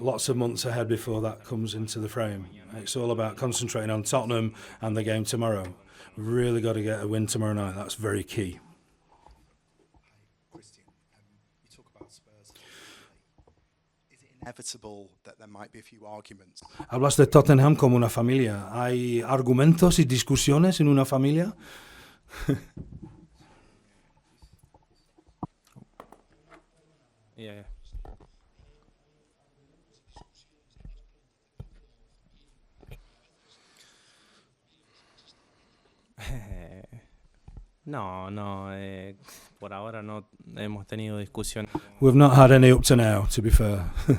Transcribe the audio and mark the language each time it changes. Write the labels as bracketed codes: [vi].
[en] Lots of months ahead before that comes into the frame. It's all about concentrating on Tottenham and the game tomorrow. We've really got to get a win tomorrow night. That's very key. Cristian, you talk about Spurs. Is it inevitable that there might be a few arguments? [es] Hablas de Tottenham como una familia. ¿Hay argumentos y discusiones en una familia? [en] Yeah. [es] No, por ahora no hemos tenido discusiones. [en] We've not had any up to now, to be fair.